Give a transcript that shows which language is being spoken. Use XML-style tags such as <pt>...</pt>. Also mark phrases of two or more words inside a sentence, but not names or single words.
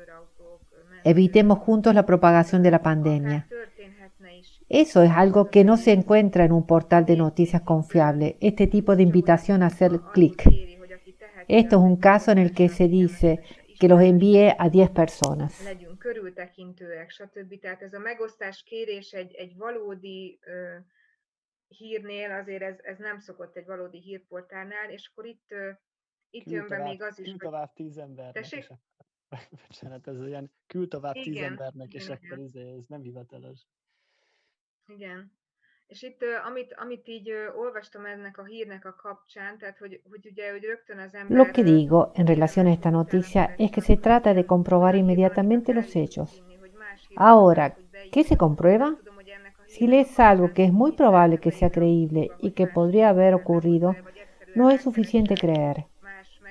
<es>Evitemos juntos la propagación de la pandemia. Eso es algo que no se encuentra en un portal de noticias confiable, este tipo de invitación a hacer clic. Esto es un caso en el que se dice que los envíe a 10 personas.</es> <hu>Legyünk körültekintőek, stb. Tehát ez a megosztás kérés egy valódi hírnél azért ez nem szokott egy valódi hírportálnál, és akkor itt jön be még az is, küld tovább 10 embernek, Tessék? és bocsánat, ez ilyen küld tovább 10 Igen, embernek, és igen, akkor ez nem hivatalos. Igen. És itt, amit így olvastam ennek a hírnek a kapcsán, tehát hogy ugye, hogy rögtön az ember...</hu> <es>Lo que digo en relación a esta noticia es que se trata de comprobar inmediatamente los hechos. Ahora, ¿qué se comprueba? Si lees algo que es muy probable que sea creíble y que podría haber ocurrido, no es suficiente creer.</es>